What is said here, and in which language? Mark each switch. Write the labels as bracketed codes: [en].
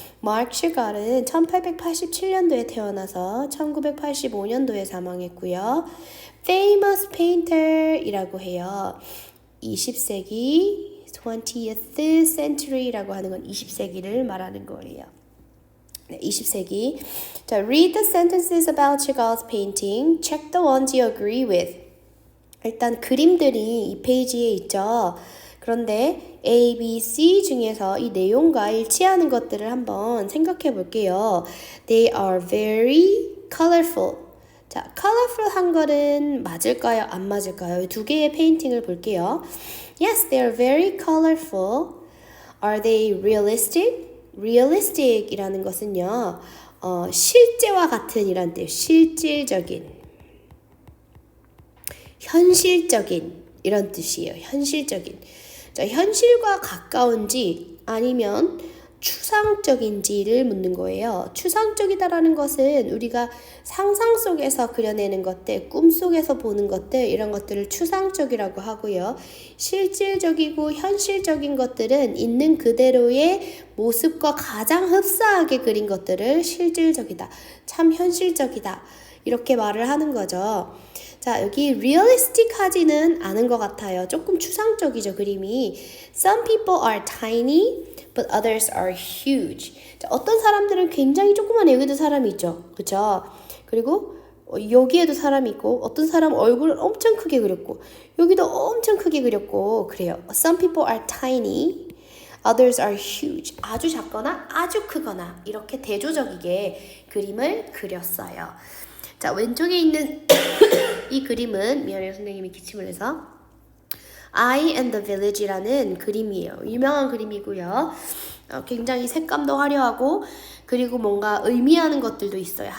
[ko] Marc Chagall은 1887년도에 태어나서 1985년도에 사망했고요. [en] Famous painter [ko] 이라고 해요. 20세기 [en] 20th century [ko] 라고 하는 건 20세기를 말하는 거예요. 네, 20세기. [en] 자, read the sentences about Chagall's painting. Check the ones you agree with. [ko] 일단 그림들이 이 페이지에 있죠. 그런데 A, B, C 중에서 이 내용과 일치하는 것들을 한번 생각해 볼게요. [en] They are very colorful. [ko] 자, colorful한 거는 맞을까요? 안 맞을까요? 두 개의 페인팅을 볼게요. [en] Yes, they are very colorful. Are they realistic? [ko] realistic이라는 것은요, 실제와 같은 이란 뜻, 실질적인, 현실적인 이런 뜻이에요. 현실적인. 자, 현실과 가까운지 아니면 추상적인지를 묻는 거예요. 추상적이다라는 것은 우리가 상상 속에서 그려내는 것들, 꿈 속에서 보는 것들, 이런 것들을 추상적이라고 하고요. 실질적이고 현실적인 것들은 있는 그대로의 모습과 가장 흡사하게 그린 것들을 실질적이다, 참 현실적이다, 이렇게 말을 하는 거죠. 자, 여기 realistic하지는 않은 것 같아요. 조금 추상적이죠, 그림이. [en] Some people are tiny, but others are huge. [ko] 자, 어떤 사람들은 굉장히 조그만 여기도 사람이 있죠. 그렇죠? 그리고 여기에도 사람이 있고, 어떤 사람 얼굴을 엄청 크게 그렸고, 여기도 엄청 크게 그렸고, 그래요. [en] Some people are tiny, others are huge. [ko] 아주 작거나 아주 크거나 이렇게 대조적이게 그림을 그렸어요. 자, 왼쪽에 있는 이 그림은, 미안해요, 선생님이 기침을 해서, I and the Village이라는 그림이에요. 유명한 그림이고요. 굉장히 색감도 화려하고, 그리고 뭔가 의미하는 것들도 있어요.